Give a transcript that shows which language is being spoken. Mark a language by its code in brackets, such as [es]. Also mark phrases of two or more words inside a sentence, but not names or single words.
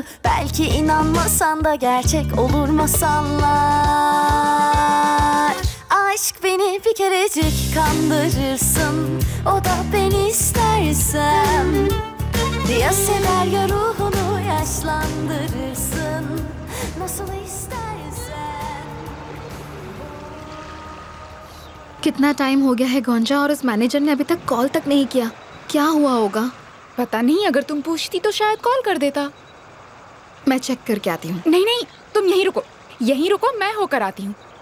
[tr] Belki inanmasan da gerçek olur masallar. Aşk beni bir kerecik kandırırsın, o da ben istersem. Ya sever ya ruhunu yaşlandırırsın, nasıl istersen. [ur] کتنا ٹائم ہو گیا ہے گونزا، اور اس مینیجر نے ابھی تک کال تک نہیں کیا. کیا ہوا ہوگا? پتا نہیں، اگر تم پوچھتی تو شاید کال کر دیتا. میں چیک کر کے آتی ہوں. نہیں، تم یہیں رکو، میں ہو کر آتی ہوں.